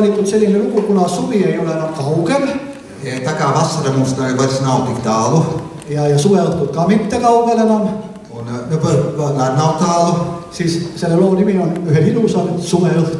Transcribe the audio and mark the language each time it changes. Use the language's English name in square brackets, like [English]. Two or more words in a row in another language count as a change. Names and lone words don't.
[Estonian] selline lugu, kuna suvi ei ole enam kaugel. [Latvian] Tā kā vasara mums vairs nav tik tālu. [Estonian] Ja suveõhtud ka mitte kaugel enam. [Latvian] Un nav tālu. [Estonian] Siis selle loo nimi on Ühel ilusal suveõhtul.